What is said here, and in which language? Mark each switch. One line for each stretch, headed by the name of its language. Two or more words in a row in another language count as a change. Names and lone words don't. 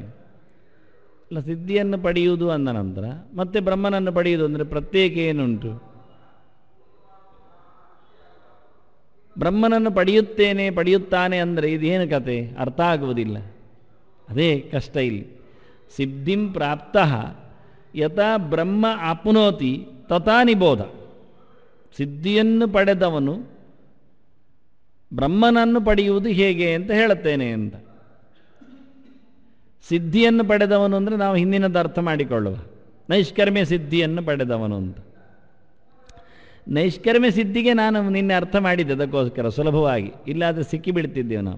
Kannada: ಅಲ್ಲ, ಸಿದ್ಧಿಯನ್ನು ಪಡೆಯುವುದು ಅಂದ ನಂತರ ಮತ್ತೆ ಬ್ರಹ್ಮನನ್ನು ಪಡೆಯುವುದು ಅಂದರೆ ಪ್ರತ್ಯೇಕ ಏನುಂಟು? ಬ್ರಹ್ಮನನ್ನು ಪಡೆಯುತ್ತಾನೆ ಅಂದರೆ ಇದೇನು ಕತೆ? ಅರ್ಥ ಆಗುವುದಿಲ್ಲ, ಅದೇ ಕಷ್ಟ ಇಲ್ಲಿ.
Sanskrit: ಸಿದ್ಧಿಂ ಪ್ರಾಪ್ತಃ ಯಥಾ ಬ್ರಹ್ಮ ಆಪ್ನೋತಿ ತಥಾ ನಿಬೋಧ.
Kannada: ಸಿದ್ಧಿಯನ್ನು ಪಡೆದವನು ಬ್ರಹ್ಮನನ್ನು ಪಡೆಯುವುದು ಹೇಗೆ ಅಂತ ಹೇಳುತ್ತೇನೆ ಅಂತ. ಸಿದ್ಧಿಯನ್ನು ಪಡೆದವನು ಅಂದರೆ ನಾವು ಹಿಂದಿನದ್ದು ಅರ್ಥ ಮಾಡಿಕೊಳ್ಳುವ, ನೈಷ್ಕರ್ಮ್ಯ ಸಿದ್ಧಿಯನ್ನು ಪಡೆದವನು ಅಂತ. ನೈಷ್ಕರ್ಮ್ಯ ಸಿದ್ಧಿಗೆ ನಾನು ನಿನ್ನೆ ಅರ್ಥ ಮಾಡಿದ್ದೆ, ಅದಕ್ಕೋಸ್ಕರ ಸುಲಭವಾಗಿ, ಇಲ್ಲಾದರೆ ಸಿಕ್ಕಿಬಿಡ್ತಿದ್ದೇವೆ ನಾವು.